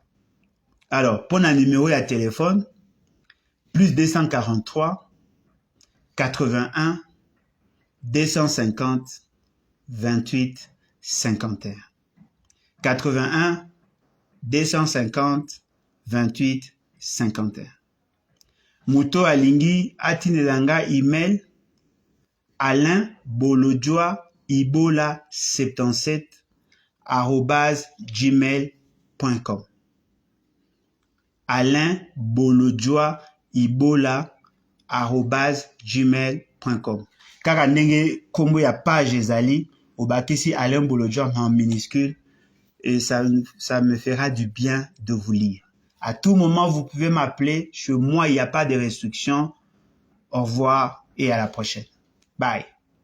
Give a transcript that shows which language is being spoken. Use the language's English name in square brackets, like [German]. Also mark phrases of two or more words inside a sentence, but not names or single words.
[French] Alors, pour un numéro de téléphone, plus 243 81 250 28 51. 81 250 28 51. [Lingala] Moto alingi atinelanga email alainbolodjoa-ibola77@gmail.com. alainbolodjoa-ibola@gmail.com. Kaka ndenge kombo ya page ezali, obakisi [French] Alain Bolodjoa en minuscule, et ça me fera du bien de vous lire. À tout moment, vous pouvez m'appeler. Chez moi, il n'y a pas de restrictions. Au revoir et à la prochaine. Bye.